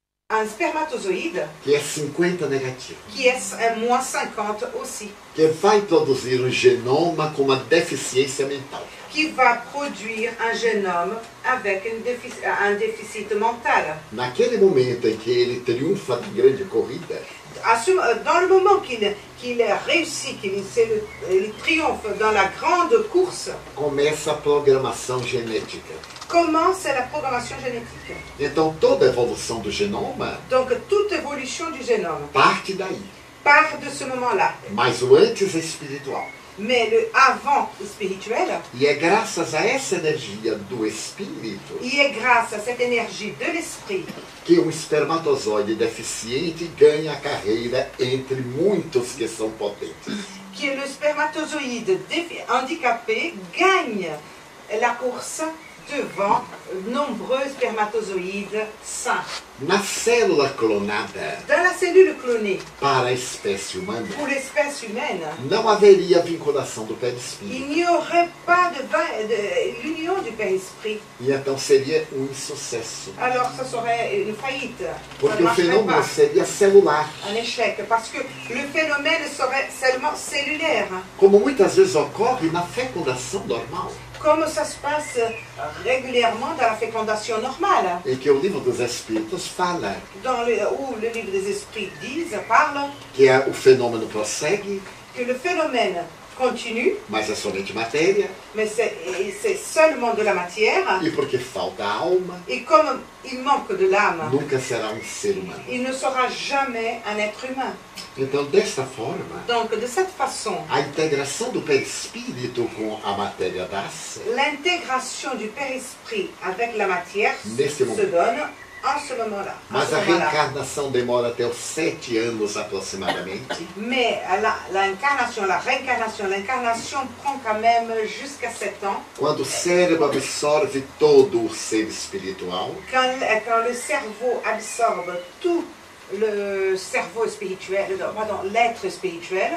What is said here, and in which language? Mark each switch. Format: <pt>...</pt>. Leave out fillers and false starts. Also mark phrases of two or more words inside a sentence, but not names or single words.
<fr>un spermatozoïde</fr> <pt>que é 50 negativo,</pt> <fr>qui est un moins 50 aussi,</fr> <pt>que vai produzir um genoma com uma deficiência mental.</pt> <fr>qui va produire un génome avec un déficit mental.</fr> <pt>Naquele momento em que ele triunfa na grande corrida,</pt> <fr>Dans le moment qu'il réussit, qu'il triomphe dans la grande course,</fr> <pt>começa a programação genética.</pt> <fr>commence la programmation génétique.</fr> <pt>Então toda a evolução do genoma</pt> <fr>Donc toute évolution du génome</fr> <pt>parte daí.</pt> <fr>part de ce moment-là.</fr> <pt>Mas o antes é espiritual.</pt> <fr>Mais le avant spirituel,</fr> <pt>E é graças a essa energia do espírito</pt> <fr>il est grâce à cette énergie de l'esprit</fr> <pt>que um espermatozoide deficiente ganha a carreira entre muitos que são potentes.</pt> <fr>que le spermatozoïde handicapé gagne la course devant nombreux spermatozoïdes sains.</fr> <pt>Na célula clonada,</pt> <fr>Dans la cellule clonée,</fr> <pt>para a espécie humana,</pt> <fr>pour l'espèce humaine,</fr> <pt>não haveria vinculação do perispírito.</pt> <fr>il n'y aurait pas de l'union du père-esprit.</fr> <pt>E então seria um insucesso.</pt> <fr>Alors ça serait une faillite. Ça</fr> <pt>Porque</pt> <fr>ne</fr> <pt>o</pt> <fr>marcherait</fr> <pt>fenômeno</pt> <fr>pas.</fr> <pt>seria celular.</pt> <fr>Un échec. Parce que le phénomène serait seulement cellulaire.</fr> <pt>Como muitas vezes ocorre na fecundação normal.</pt> <fr>Comme ça se passe régulièrement dans la fécondation normale.</fr> <pt>Em que o livro dos Espíritos fala</pt> <fr>Où le livre des esprits parle</fr> <pt>que o fenômeno prossegue,</pt> <fr>que le phénomène continue,</fr> <pt>mas é somente matéria,</pt> <fr>mais c'est seulement de la matière.</fr> <pt>e porque falta alma,</pt> <fr>Et comme il manque de l'âme,</fr> <pt>nunca será um ser humano.</pt> <fr>il ne sera jamais un être humain.</fr> <pt>Então, desta forma,</pt> <fr>Donc de cette façon,</fr> <pt>a integração do perispírito com a matéria dá-se</pt> <fr>l'intégration du père-esprit avec la matière</fr> <pt>Nesse</pt> <fr>se moment. donne en ce moment-là. en</fr> <pt>mas</pt> <fr>ce</fr> <pt>a</pt> <fr>moment-là.</fr> <pt>reencarnação demora até os 7 anos aproximadamente,</pt> <fr>Mais l'incarnation prend quand même jusqu'à 7 ans.</fr> <pt>quando o cérebro absorve todo o ser espiritual,</pt> <fr>Quand le cerveau absorbe tout le cerveau spirituel, pardon, l'être spirituel,</fr>